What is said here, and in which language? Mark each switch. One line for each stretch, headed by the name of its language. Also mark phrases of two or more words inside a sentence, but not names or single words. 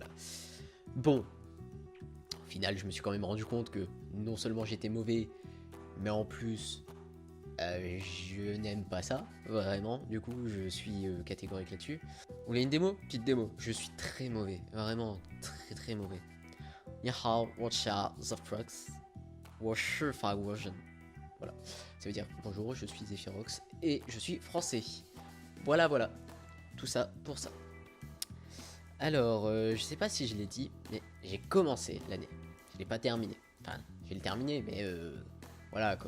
French: Bon, au final, je me suis quand même rendu compte que non seulement j'étais mauvais, mais en plus, je n'aime pas ça, vraiment. Du coup, je suis catégorique là-dessus. Vous voulez une démo? Petite démo. Je suis très mauvais, vraiment très très mauvais.
Chinese: 你好，我是 Zephyrox，我是法国人.
French: Voilà, ça veut dire bonjour, je suis Zephyrox et je suis français. Voilà, voilà, tout ça pour ça. Alors, je sais pas si je l'ai dit, mais j'ai commencé l'année. Je l'ai pas terminé. Enfin, je vais le terminer, mais voilà quoi.